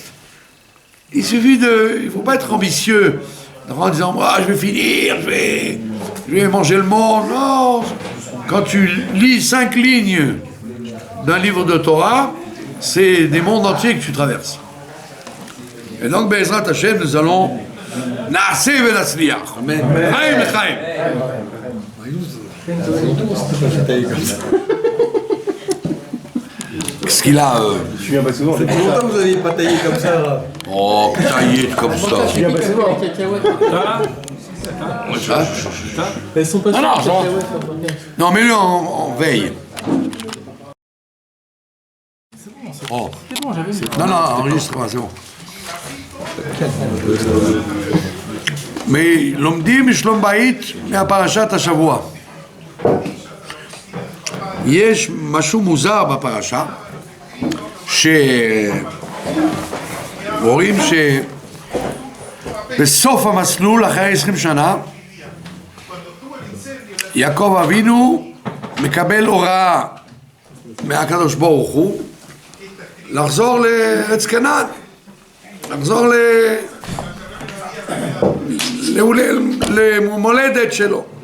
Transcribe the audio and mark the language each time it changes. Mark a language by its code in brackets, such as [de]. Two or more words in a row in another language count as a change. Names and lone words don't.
[fr] Il ne faut pas être ambitieux en disant je vais finir, je vais manger le monde. Non, quand tu lis 5 lignes d'un livre de Torah, c'est des mondes entiers que tu traverses. Et donc, [he] בעזרת השם, [fr] nous allons [he] נעשה ונצליח. חיים לחיים. [fr] Qu'est-ce qu'il a Je viens pas souvent. Ça fait longtemps que vous n'aviez pas taillé comme ça. Oh, taillé comme ça. Je viens pas souvent. Elles sont pas Non, mets-le en veille. Oh. C'est bon, j'avais mis. Non, enregistre pas, c'est bon. [he] Mais לומדים משלום בית מהפרשת השבוע. יש משהו מוזר בפרשה, שרואים שבסוף המסלול, אחרי 20 שנה, יעקב אבינו מקבל הוראה מהקדוש ברוך הוא לחזור לארץ כנען, לחזור למולדת שלו.